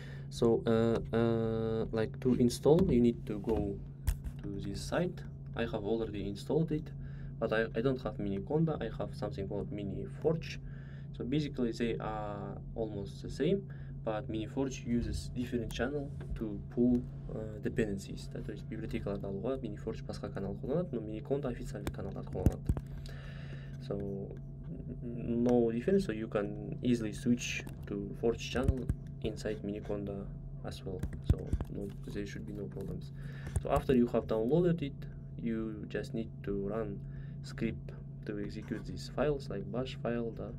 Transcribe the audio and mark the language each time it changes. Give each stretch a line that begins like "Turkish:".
English: So like to install, you need to go to this site. I have already installed it, but I don't have mini conda. I have something called mini forge. So basically they are almost the same, but mini forge uses different channel to pull dependencies.
Kazakh: То есть библиотекаларды алуға mini forge басқа канал қолданады, но mini conda официальный каналдар қолданады.
English: So no difference, so you can easily switch to forge channel inside mini conda as well. So no, there should be no problems. So after you have downloaded it, you just need to run script to execute these files like bash file.